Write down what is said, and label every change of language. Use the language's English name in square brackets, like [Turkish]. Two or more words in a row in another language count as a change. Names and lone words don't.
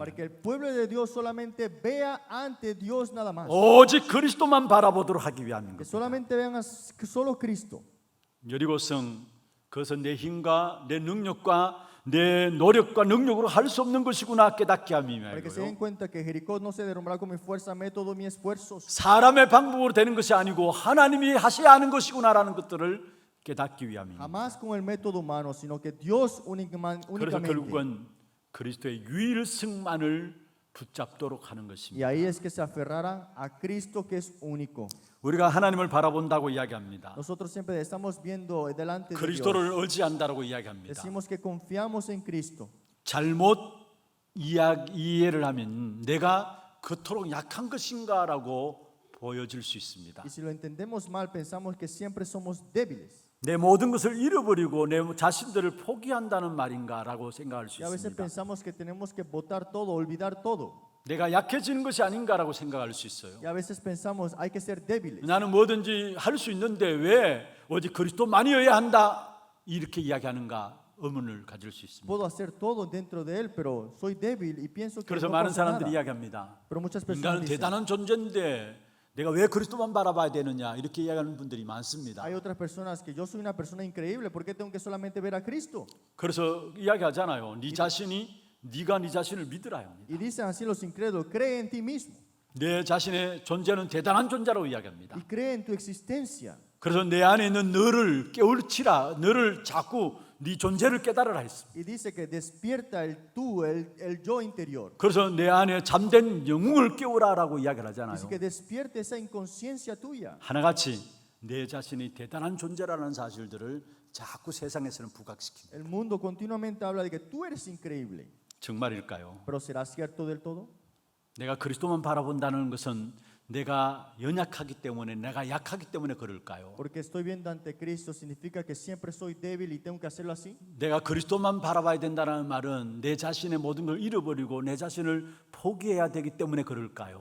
[Spanish] Para [Korean] 위함. [Spanish] que el pueblo de Dios solamente vea ante Dios nada más. [Korean] 오직 그리스도만 바라보도록 하기 위함인 [Spanish] Que [Korean] 겁니다. [Spanish] solamente vean que solo Cristo. [Korean] 여리고성 그것은 내 힘과 내 능력과 내 노력과 능력으로 할 수 없는 것이구나 깨닫게 [Spanish] Para que se den [Korean] 함이고요. [Spanish] cuenta que Jericó no se derrumbará con mi fuerza, método, mis esfuerzos. [Korean] 사람의 방법으로 되는 것이 아니고 하나님이 하셔야 하는 것이구나라는 것들을 깨닫기 위함입니다. [Spanish] Jamás con el método humano, sino que Dios [Korean] 그래서 [Spanish] únicamente. [Korean] 결국은 그리스도의 유일성만을 붙잡도록 하는 [Spanish] Y [Korean] 것입니다. [Spanish] ahí es que se aferraran a Cristo que es único. [Korean] 우리가 하나님을 바라본다고 이야기합니다. [Spanish] Nosotros siempre estamos viendo delante de Dios. [Korean] 그리스도를 의지한다고 이야기합니다. [Spanish] Decimos que confiamos en Cristo. [Korean] 잘못 이해를 하면 내가 그토록 약한 것인가라고 보여질 수 있습니다. [Spanish] Y si lo entendemos mal, pensamos que siempre somos débiles. [Korean] 내 모든 것을 잃어버리고 내 자신들을 포기한다는 말인가라고 생각할 수 [Spanish] Y a veces [Korean] 있습니다. [Spanish] pensamos que tenemos que botar todo, olvidar todo. [Korean] 내가 약해지는 것이 아닌가라고 생각할 수 있어요. [Spanish] Y a veces pensamos hay que ser débiles. [Korean] 나는 뭐든지 할 수 있는데 왜 오직 그리스도만이어야 한다 이렇게 이야기하는가 의문을 가질 수 있습니다. [Spanish] Puedo hacer todo dentro de él, pero soy débil y pienso que [Korean] 그래서 [Spanish] no [Korean] 많은 [Spanish] pasa [Korean] 사람들이 [Spanish] nada. [Korean] 이야기합니다. [Spanish] Pero muchas personas [Korean] 인간은 [Spanish] dicen, [Korean] 대단한 존재인데 내가 왜 그리스도만 바라봐야 되느냐 이렇게 이야기하는 분들이 많습니다. [Spanish] hay otras personas que yo soy una persona increíble, ¿por qué tengo que solamente ver a Cristo? [Korean] 그래서 이야기하잖아요. 네가 네 자신을 믿으라 합니다. [Spanish] Y dicen así los incrédulos, cree en ti mismo [Korean] 내 자신의 존재는 대단한 존재라고 이야기합니다. [Spanish] y cree en tu existencia. [Korean] 그래서 내 안에 있는 너를 깨우치라, 너를 자꾸 네 존재를 깨달으라 했습니다. [Spanish] Y dice que despierta el tú, el yo interior. [Korean] 그래서 내 안에 잠든 영웅을 깨우라라고 이야기를 하잖아요. [Spanish] Dice que despierte esa inconsciencia tuya. [Korean] 하나같이 내 자신이 대단한 존재라는 사실들을 자꾸 세상에서는 부각시킵니다. [Spanish] El mundo continuamente habla de que tú eres increíble, [Korean] 정말일까요? [Spanish] pero ¿será cierto del todo? [Korean] 내가 그리스도만 바라본다는 것은 내가 연약하기 때문에 내가 약하기 때문에 그럴까요? [Spanish] Porque estoy viendo ante Cristo significa que siempre soy débil y tengo que hacerlo así. [Korean] 내가 그리스도만 바라봐야 된다는 말은 내 자신의 모든 걸 잃어버리고 내 자신을 포기해야 되기 때문에 그럴까요?